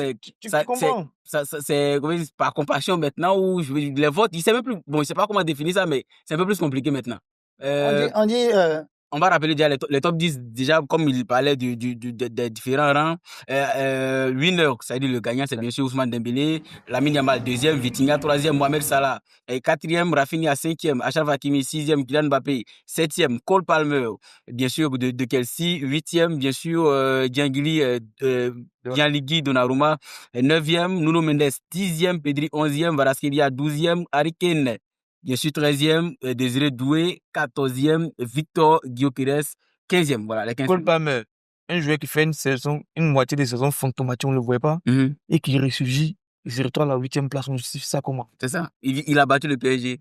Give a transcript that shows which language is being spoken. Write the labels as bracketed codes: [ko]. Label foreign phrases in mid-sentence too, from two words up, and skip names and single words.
[fr] Tu comprends? C'est par compassion maintenant où les votes, je sais même plus. Bon, je sais pas comment définir ça, mais c'est un peu plus compliqué maintenant. On va rappeler déjà les top 10, déjà, comme il parlait des différents rangs. Winner, c'est-à-dire le gagnant, c'est bien sûr Ousmane Dembélé. Lamine Yamal, 2e. Vitinha, 3e. Mohamed Salah. 4e. Rafinha, 5e. Achraf Hakimi, 6e. Kylian Mbappé, 7e. Cole Palmer, bien sûr, de Chelsea. 8e, bien sûr, Gianluigi Donnarumma. 9e. Nuno Mendes, 10e. Pedri, 11e. Kvaratskhelia, 12e. Harry Kane, bien sûr, 13e, Désiré Doué, 14e, Victor Gyökeres, 15e. Voilà, les 15e. Cole Palmer, un joueur qui fait une moitié de saison fantomatique, on ne le voit pas, et qui ressurgit, il se retrouve à la 8e place. On justifie ça comment? C'est ça. Il a battu le PSG.